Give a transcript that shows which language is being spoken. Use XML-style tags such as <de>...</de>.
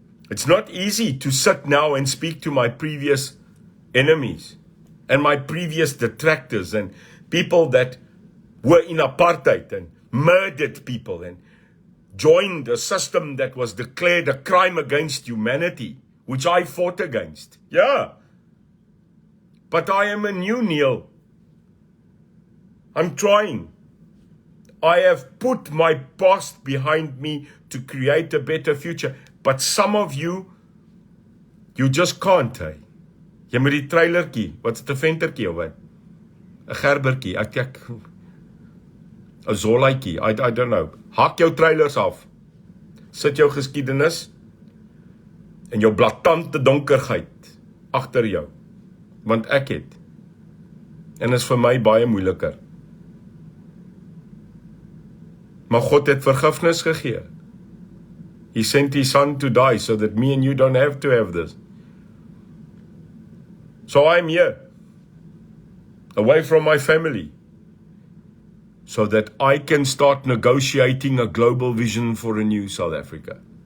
<en>It's not easy to sit now and speak to my previous enemies and my previous detractors and people that were in apartheid and murdered people and joined a system that was declared a crime against humanity, which I fought against. Yeah. But I am a new Neil. I'm trying. I have put my past behind me to create a better future. But some of you just can't, hey.</en> <af>Jy met die trailertjie, wat's dit 'n ventertjie of wat? 'n Gerbertjie, ek 'n Zollaitjie, I don't know. Hak jou trailers af. Sit jou geskiedenis en jou blaatante donkerheid agter jou. Want ek het. En is vir my baie moeiliker. Maar God het vergifnis gegee.</af> <en>He sent his son to die so that me and you don't have to have this. So I'm here, away from my family, so that I can start negotiating a global vision for a new South Africa.</en>